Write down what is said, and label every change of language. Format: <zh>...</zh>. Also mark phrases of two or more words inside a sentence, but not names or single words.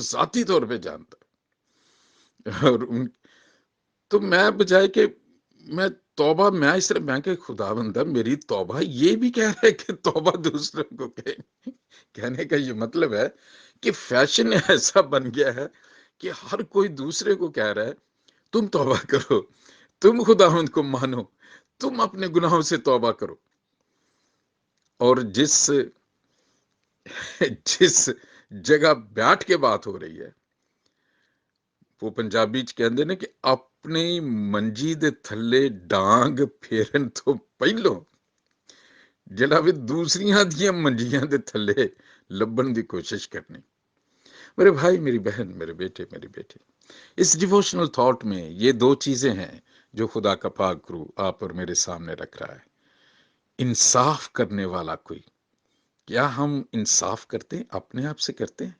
<ur>ذاتی طور پہ جانتا ہوں، اور تو میں بجائے کہ میں توبہ میں اس طرح میں کہ خدا بندہ میری توبہ، یہ بھی کہہ رہا ہے کہ توبہ دوسروں کو کہنے کا یہ مطلب ہے کہ فیشن ایسا بن گیا ہے کہ ہر کوئی دوسرے کو کہہ رہا ہے تم توبہ کرو، تم خداوند کو مانو، تم اپنے گناہوں سے توبہ کرو۔</ur> <pa>اور جس جگہ بیٹھ کے بات ہو رہی ہے، وہ پنجابی چ کہندے نے کہ اپنی منجی دے تھلے ڈانگ پھیرن تو پہلو جڑا بھی دوسریاں دیاں منجیاں دے تھلے لبن دی کوشش کرنی۔</pa> <ur>میرے بھائی، میری بہن، میرے بیٹے، میری بیٹی، اس</ur> <en>devotional thought</en> <ur>میں یہ دو چیزیں ہیں جو خدا کا پاک روح آپ اور میرے سامنے رکھ رہا ہے۔ انصاف کرنے والا کوئی، کیا ہم انصاف کرتے ہیں؟ اپنے آپ سے کرتے ہیں؟</ur>